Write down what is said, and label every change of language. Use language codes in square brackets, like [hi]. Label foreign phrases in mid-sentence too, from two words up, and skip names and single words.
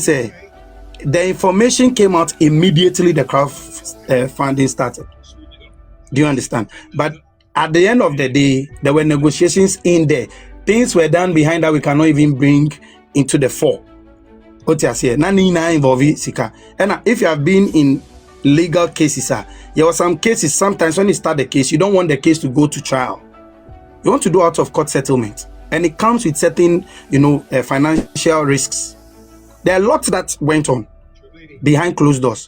[en] Say the information came out immediately the crowdfunding started. Do you understand? But at the end of the day, there were negotiations in there. Things were done behind that we cannot even bring into the fore. What you say? Nani na involve sika. And if you have been in legal cases, there were some cases. Sometimes when you start the case, you don't want the case to go to trial. You want to do out of court settlement, and it comes with certain, financial risks. There are lots that went on behind closed doors.